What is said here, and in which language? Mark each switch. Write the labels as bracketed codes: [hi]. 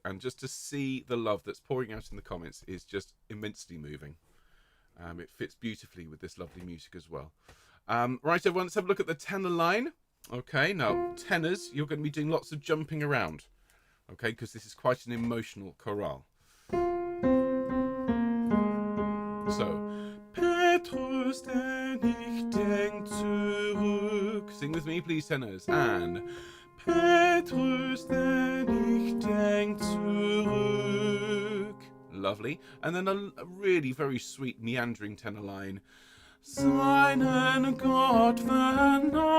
[en] And just to see the love that's pouring out in the comments is just immensely moving. It fits beautifully with this lovely music as well. Right, everyone, let's have a look at the tenor line. Okay, now, tenors, you're going to be doing lots of jumping around. Okay, because this is quite an emotional chorale. [de] So, Petrus, der nicht denkt, zurück. [en] Sing with me, please, tenors. [de] And Petrus, der nicht denkt, zurück. [en] Lovely. And then a really very sweet meandering tenor line. [de] Seinen Gott verneinet.